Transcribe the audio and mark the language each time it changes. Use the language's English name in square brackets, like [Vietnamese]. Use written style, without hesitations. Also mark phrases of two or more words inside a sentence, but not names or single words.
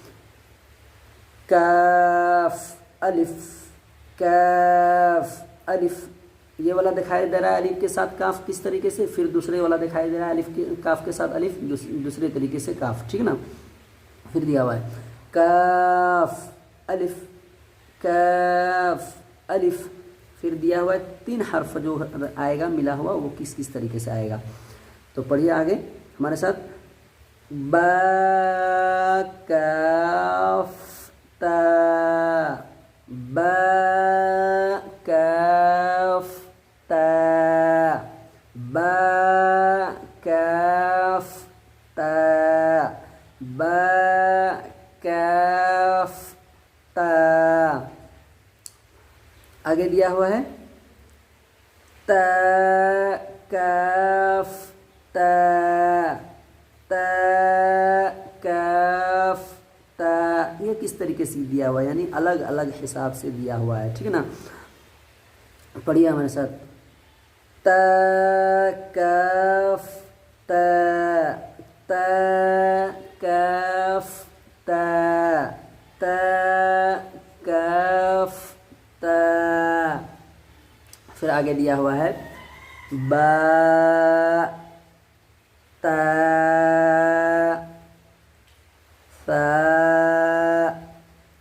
[Urdu] کاف الف، یہ والا دکھائی دے رہا ہے الف کے ساتھ کاف کس طریقے سے، پھر دوسرے والا دکھائی دے رہا ہے کاف کے ساتھ الف دوسرے طریقے سے کاف، ٹھیک نا، پھر دیا ہوا ہے کاف الف، پھر دیا ہوا ہے 3 حرف جو آئے گا ملا ہوا وہ کس کس طریقے سے آئے گا، تو پڑھیے آگے ہمارے ساتھ، با کاف تا با کاف تا با کاف تا با کاف تا، آگے دیا ہوا ہے تا کاف تا تا کاف تا، یہ کس طریقے سے دیا ہوا ہے، یعنی الگ الگ حساب سے دیا ہوا ہے، ٹھیک ہے نا، پڑھیے ہمارے ساتھ، تا کاف تا تا کاف تا تا کاف تا، پھر آگے دیا ہوا ہے با تا ثا